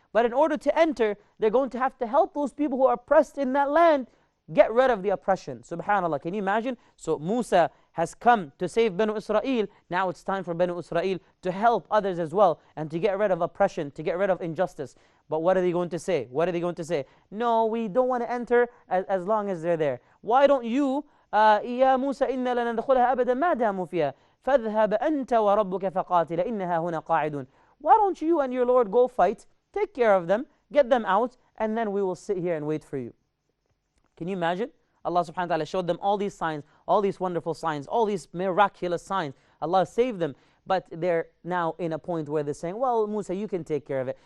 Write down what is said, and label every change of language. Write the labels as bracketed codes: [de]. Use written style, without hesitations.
[en] But in order to enter, they're going to have to help those people who are oppressed in that land get rid of the oppression. Subhanallah, can you imagine? So Musa has come to save Banu Israel. Now it's time for Banu Israel to help others as well and to get rid of oppression, to get rid of injustice. But what are they going to say? What are they going to say? No, we don't want to enter as long as they're there. Why don't you, [ar] يا موسى إنا لن ندخلها أبدا ما داموا فيها فاذهب أنت وربك فقاتل إنها هنا قاعدون. [en] Why don't you and your Lord go fight, take care of them, get them out, and then we will sit here and wait for you. Can you imagine? Allah subhanahu wa ta'ala showed them all these signs, all these wonderful signs, all these miraculous signs. Allah saved them, but they're now in a point where they're saying, well, Musa, you can take care of it.